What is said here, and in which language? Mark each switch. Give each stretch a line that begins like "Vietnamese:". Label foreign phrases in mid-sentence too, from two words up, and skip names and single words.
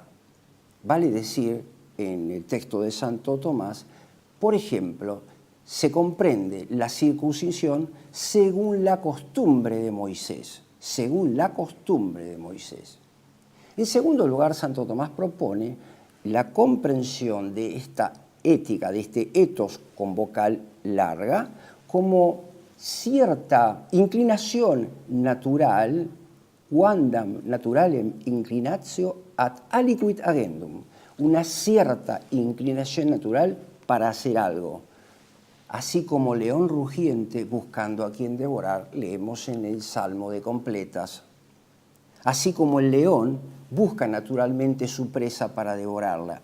Spanish: Vale decir, en el texto de Santo Tomás, por ejemplo, se comprende la circuncisión según la costumbre de Moisés, según la costumbre de Moisés. En segundo lugar, Santo Tomás propone la comprensión de esta ética, de este ethos con vocal larga, como cierta inclinación natural,
Latin: quandam naturalem inclinatio ad aliquid agendum,
Spanish: una cierta inclinación natural para hacer algo. Así como león rugiente buscando a quien devorar, leemos en el Salmo de Completas. Así como el león busca naturalmente su presa para devorarla.